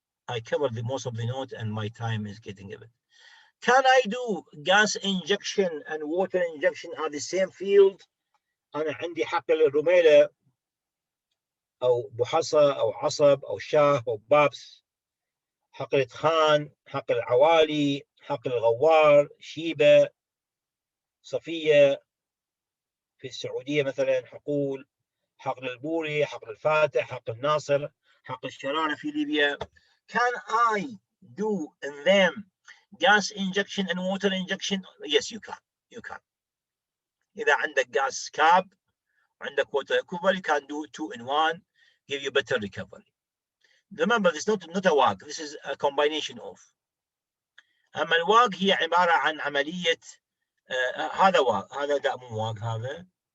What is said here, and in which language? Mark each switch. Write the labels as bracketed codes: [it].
[en] I covered most of the note and my time is getting a bit. Can I do gas injection and water injection at the same field؟ [ar] أنا عندي حقل الرميلة أو بحصة أو عصب أو شاه أو بابس، حقل خان، حقل العوالي، حقل الغوار، شيبة، صفية في السعودية مثلا، حقول، حقل البوري، حقل الفاتح، حقل الناصر، حقل الشرارة في ليبيا. [en] Can I do them gas injection and water injection? Yes, you can. You can. [ar] إذا عندك [en] gas cap وعندك water recovery, you can do 2 in 1, give you better recovery. Remember, this is not a WAG. This is a combination of. [ar] أما الواج هي عبارة عن عملية هذا واج، هذا لا مو واج هذا.